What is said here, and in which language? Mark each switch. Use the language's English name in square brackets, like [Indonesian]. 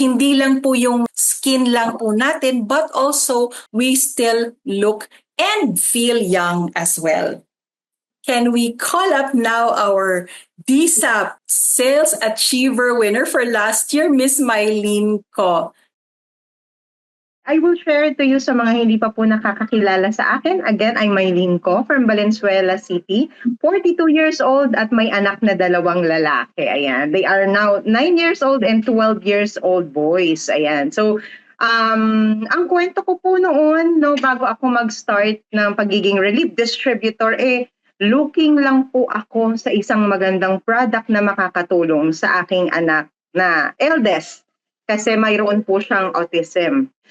[Filipino] Hindi lang po yung skin lang po natin, [English] but also we still look and feel young as well. Can we call up now our DSAP Sales Achiever winner for last year, Miss Mylene Ko? I will share to you [Filipino] sa mga hindi pa po nakakakilala sa akin. [English] Again, I'm Mylene Ko from Valenzuela City, 42 years old [Filipino] at may anak na 2 lalaki. [English] Ayan. They are now 9 years old and 12 years old boys. [Filipino] Ayan. So, ang kwento ko po noon, bago ako mag-start ng pagiging Relive distributor, looking lang po ako sa isang magandang product na makakatulong sa aking anak na eldest kasi mayroon po siyang autism.